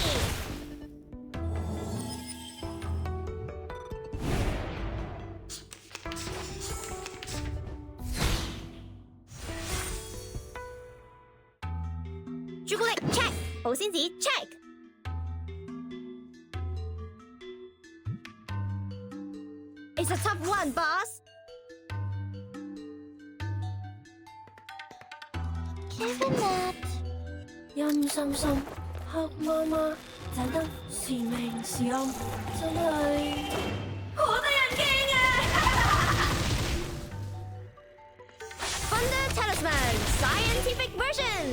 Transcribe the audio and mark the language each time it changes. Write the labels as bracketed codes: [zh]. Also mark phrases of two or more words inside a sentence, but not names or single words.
[en] Chocolate check. 保鮮紙 check. It's a tough one, boss. Given that. [yue] 陰森森、黑麻麻，盞燈是明是暗，真係好得人驚啊！ [en] Thunder Talisman Scientific Version.